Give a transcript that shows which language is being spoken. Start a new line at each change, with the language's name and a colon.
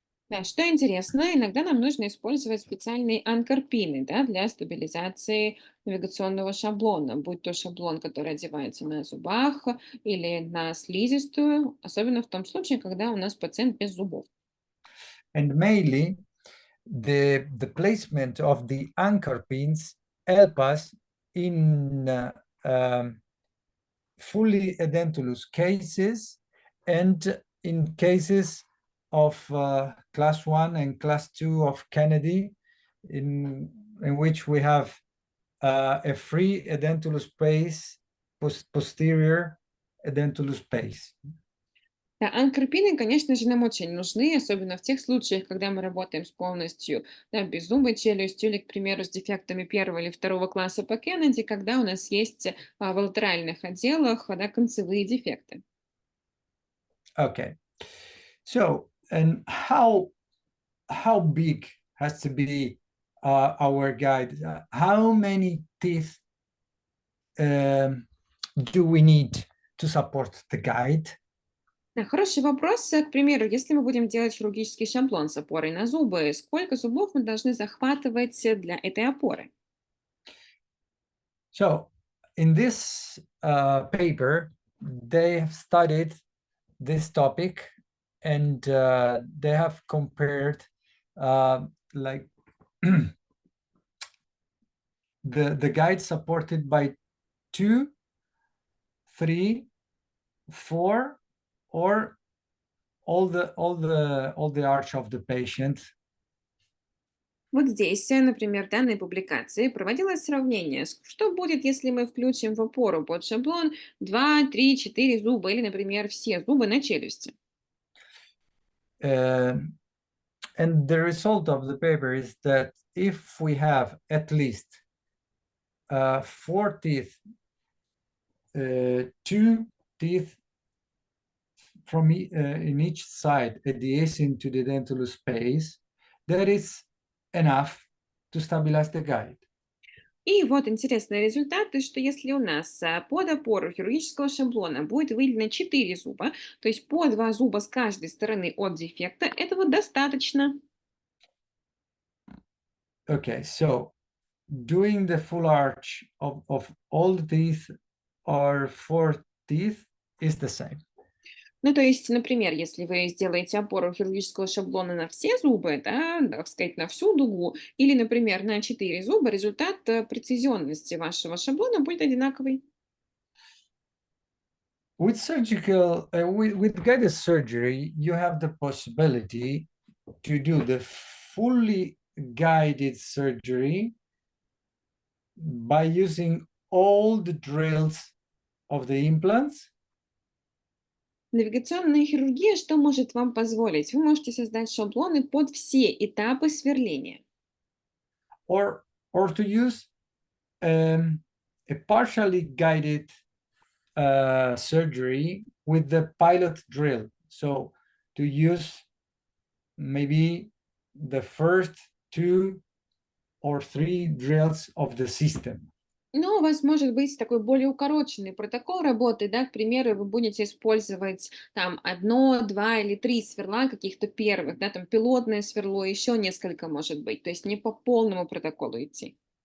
Russian: Да, что интересно, иногда нам нужно использовать специальные анкорпины, да, для стабилизации навигационного шаблона, будь то шаблон, который одевается на зубах или на слизистую, особенно в том случае, когда у нас пациент без зубов.
English: And mainly, the placement of the anchor pins help us in fully edentulous cases and in cases of class 1 and class 2 of Kennedy, in which we have a free edentulous space, posterior edentulous space.
Russian: Да, анкорпины, конечно же, нам очень нужны, особенно в тех случаях, когда мы работаем с полностью, да, беззубой челюстью или, к примеру, с дефектами первого или второго класса по Кеннеди, когда у нас есть в латеральных отделах, да, концевые дефекты.
English: Okay, so and how big has to be our guide? How many teeth do we need to support the guide?
Russian: Да, хороший вопрос. К примеру, если мы будем делать хирургический шаблон с опорой на зубы, сколько зубов мы должны захватывать для этой опоры?
English: So in this paper, they have studied this topic and they have compared like the guide supported by 2, 3, 4, or all the arch of the patient.
Russian: Вот здесь, например, в данной публикации проводилось сравнение, что будет, если мы включим в опору под шаблон 2, 3, 4 зуба или, например, все зубы на челюсти.
English: And the result of the paper is that if we have at least 4 teeth, 2 teeth from in each side adjacent to the edentulous space, that is enough to stabilize the guide.
Russian: И вот интересный результат, то что если у нас под опору хирургического шаблона будет выделено 4 зуба, то есть по 2 зуба с каждой стороны от дефекта, этого достаточно.
English: Okay, so doing the full arch of all the teeth or 4 teeth is the same.
Russian: Ну, то есть, например, если вы сделаете опору хирургического шаблона на все зубы, да, так сказать, на всю дугу, или, например, на 4 зуба, результат прецизионности вашего шаблона будет одинаковый.
English: With surgical, with guided surgery, you have the possibility to do the fully guided surgery by using all the drills of the implants.
Russian: Навигационная хирургия что может вам позволить? Вы можете создать шаблоны под все этапы сверления.
English: or to use a partially guided surgery with the pilot drill. So to use maybe the first 2 or 3 drills of the system.
Russian: Но у вас может быть такой более укороченный протокол работы, да, к примеру, вы будете использовать там одно, два или три сверла каких-то первых, да, там пилотное сверло, еще несколько может быть, то есть не по полному протоколу идти.